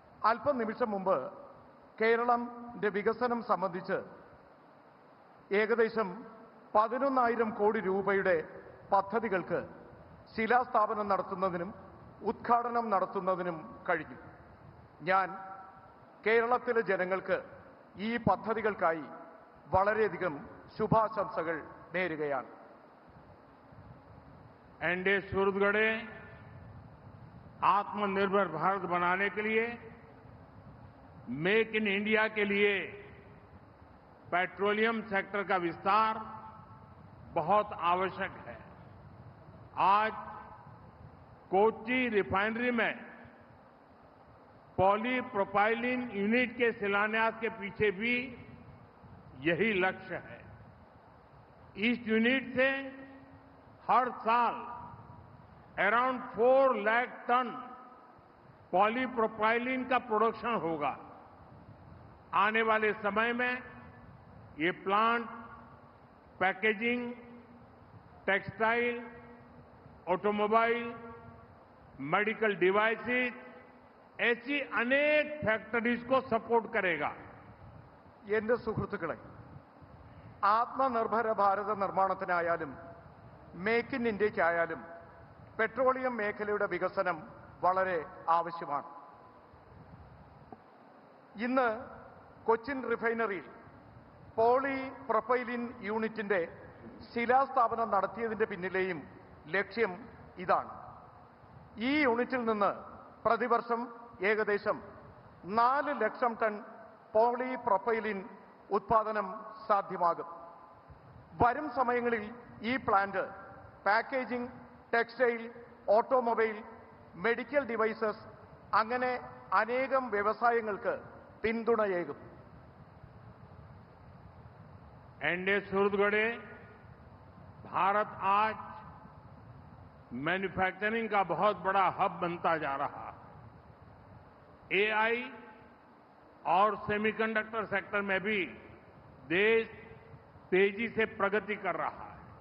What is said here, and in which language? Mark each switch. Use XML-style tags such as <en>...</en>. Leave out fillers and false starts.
<ml>അല്പനിമിഷം മുമ്പ് കേരളത്തിന്റെ വികസനം സംബന്ധിച്ച് ഏകദേശം 11,000 കോടി രൂപയുടെ പദ്ധതികൾക്ക് ശിലാസ്ഥാപനം നടത്തുന്നതിനും ഉദ്ഘാടനം നടത്തുന്നതിനും കഴിഞ്ഞു. ഞാൻ കേരളത്തിലെ ജനങ്ങൾക്ക് ഈ പദ്ധതികൾക്കായി വളരെയധികം ശുഭാശംസകൾ നേരുകയാണ്.</ml> <hi>एनडीए सूरतगढ़े आत्मनिर्भर भारत बनाने के लिए, मेक इन इंडिया के लिए पेट्रोलियम सेक्टर का विस्तार बहुत आवश्यक है। आज कोच्चि रिफाइनरी में पॉलीप्रोपाइलिन यूनिट के शिलान्यास के पीछे भी यही लक्ष्य है। इस यूनिट से हर साल अराउंड 4 लाख टन पॉलीप्रोपाइलिन का प्रोडक्शन होगा। आने वाले समय में ये plant packaging, textile, automobile, medical devices ऐसी अनेक फैक्ट्रीज को सपोर्ट करेगा।</hi> <ml>എന്റെ സുഹൃത്തുക്കളെ, ആത്മനിർഭര ഭാരത നിർമ്മാണത്തിനായാലും മേക്ക് ഇൻ ഇന്ത്യയ്ക്കായാലും പെട്രോളിയം മേഖലയുടെ വികസനം വളരെ ആവശ്യമാണ്. ഇന്ന് കൊച്ചിൻ റിഫൈനറിയിൽ പോളിപ്രൊപ്പൈലിൻ യൂണിറ്റിന്റെ ശിലാസ്ഥാപനം നടത്തിയതിന്റെ പിന്നിലെയും ലക്ഷ്യം ഇതാണ്. ഈ യൂണിറ്റിൽ നിന്ന് പ്രതിവർഷം ഏകദേശം 4 ലക്ഷം ടൺ പോളിപ്രൊപ്പൈലിൻ ഉത്പാദനം സാധ്യമാകും. വരും സമയങ്ങളിൽ ഈ plant packaging, textile, automobile, medical devices അങ്ങനെ അനേകം വ്യവസായങ്ങൾക്ക് പിന്തുണയേകും.</ml> <hi>एनडीए सूरतगढ़े भारत आज मैन्युफैक्चरिंग का बहुत बड़ा हब बनता जा रहा है। एआई और सेमीकंडक्टर सेक्टर में भी देश तेजी से प्रगति कर रहा है।</hi>